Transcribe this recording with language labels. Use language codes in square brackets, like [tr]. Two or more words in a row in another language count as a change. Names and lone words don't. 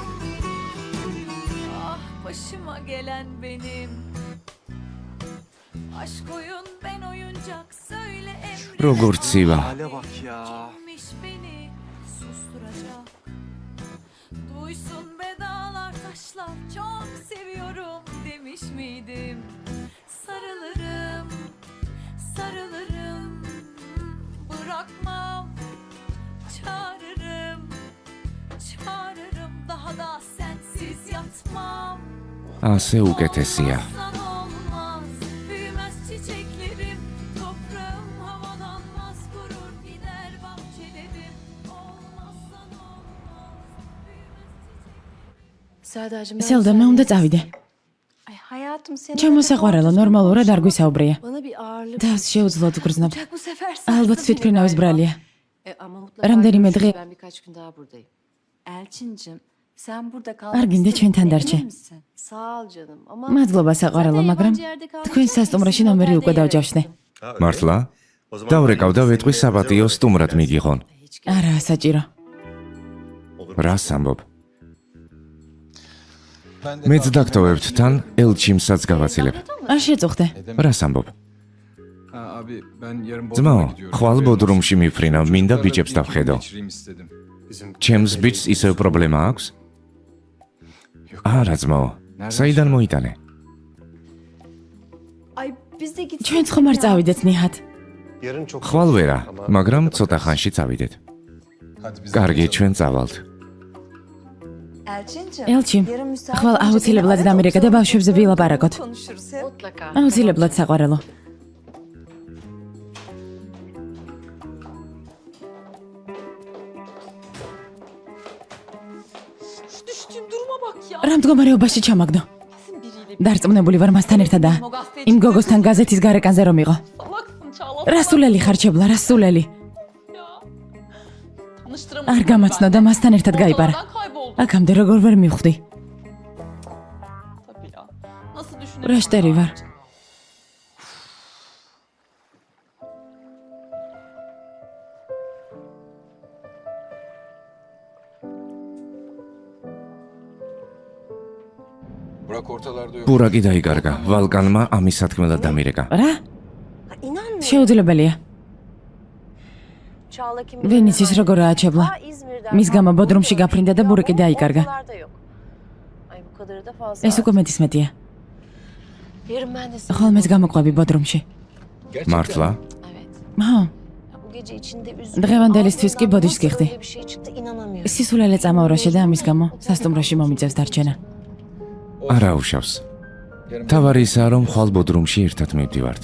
[tr] Ah başıma gelen benim. Aşk oyun ben oyuncak söyle emri. [ka] როგორც ცივა. [tr] Hale bak ya. Kimmiş beni susturacak. Duysun be dağlar taşlar çok seviyorum demiş miydim? Sarılırım, sarılırım, bırakmam, çağırırım, çağırırım, daha da sensiz yatmam. [ka] ასე უკეთესია. [tr] Olmazsan olmaz, büyümez çiçeklerim, toprağım havalanmaz, kurur gider bahçelerim. Olmazsan olmaz, büyümez Serdacığım Selda, [ka] მე უნდა წავიდე. [tr] Ay hayatım seni... [ka] ჩემო საყვარელო, ნორმალურად არ გვისაუბრია. [tr] Bana bir ağırlık [ka] Tavs შეუძლოდ გრძნობ. [tr] Bu sefer sen... [ka] ალბათ თვითმფრინავის brალია. [tr] Ama mutlaka [ka] რამდენიმე დღე [tr] ben birkaç gün daha buradayım. Elçincim, sen burada kal. [ka] არ გინდა ჩვენთან დარჩე. Sağ ol canım ama... მადლობა საყვარელო, მაგრამ თქვენ სასტუმროში ნომერი უკვე დავჯავშნე. მართლა? დავრეკავ და ვეტყვი საპატიო სტუმრად მიგიღონ. არა, საჭირო. რას ამბობ? [tr] Ben de [ka] მეც დაგტოვებთ თან ელჩიმსაც გავაცილებ. არ შეწუხდე. რას ამბობ? [tr] Ha, abi ben yarın [ka] ძმაო, [tr] Bodrum'a gidiyorum. [ka] ხვალ ბოდრუმში მიფრინავ, მინდა ბიჭებს დავხედო. [tr] Geçireyim istedim. [ka] ჩემს ბიჭს ისევ პრობლემა აქვს? არა ძმაო, საიდან მოიტანე? [tr] Ay biz de gittik. [ka] ჩვენც ხომ არ წავიდეთ ნიჰად. ხვალ ვერა, მაგრამ ცოტა ხანში წავიდეთ. [tr] Hadi biz [ka] კარგი, ჩვენ წავალთ. [tr] Elçincim. [ka] ელჩიმ, [tr] Yarın müsait [ka] ხვალ [tr] olunca [ka] აუცილებლად [tr] bir [ka] დამირეკა და ბავშვებზე ვილაპარაკოთ. [tr] konuşuruz hep. Mutlaka. [ka] აუცილებლად საყვარელო. [tr] Şu düştüğüm duruma bak ya. [ka] რა მდგომარეობაში ჩამაგდო? [tr] Biriyle [ka] დარწმუნებული ვარ მასთან ერთადაა. იმ გოგოსთან გაზეთის გარეკანზე რომ იყო. [tr] salaksın Çağla. [ka] რა სულელი ხარ ჩებლა, რა სულელი. [tr] Tanıştıramadım. [ka] არ გამაცნო და მასთან ერთად გაიპარა. [tr] Kayboldu [ka] აქამდე როგორ ვერ მივხვდი. [tr] tabii ya. Nasıl [ka] რა [tr] düşünebilirim? [ka] შტერი ვარ. [tr] Burak ortalarda yok. [ka] ბურაკი დაიკარგა, ვალკანმა ამის სათქმელად დამირეკა. რა? [tr] İnanmıyorum. [ka] შეუძლებელია. [tr] Çağla kim [ka] ვინ იცის როგორაა ჩებლა. [tr] Ta İzmir'den. [ka] მის გამო ბოდრუმში გაფრინდა და ბურეკი დაიკარგა. [tr] Ortalarda yok. Ay bu kadarı da fazla. [ka] ეს უკვე მეტისმეტია. [tr] Yarın ben de seni... [ka] ხოლმეც გამოყვები ბოდრუმში. მართლა? [tr] Evet. [ka] ხო, [tr] Ya bu gece içinde üzüldüm. [ka] დღევანდელისთვის კი ბოდიშს [tr] Nasıl [ka] გიხდი. [tr] öyle bir şey çıktı inanamıyorum. [ka] სისულელე წამავრაშე და ამის გამო სასტუმროში მომიწევს დარჩენა. არა უშავს. [tr] Yarın [ka] თავარი ისაა, რომ ხვალ ბოდრუმში ერთად მივდივართ.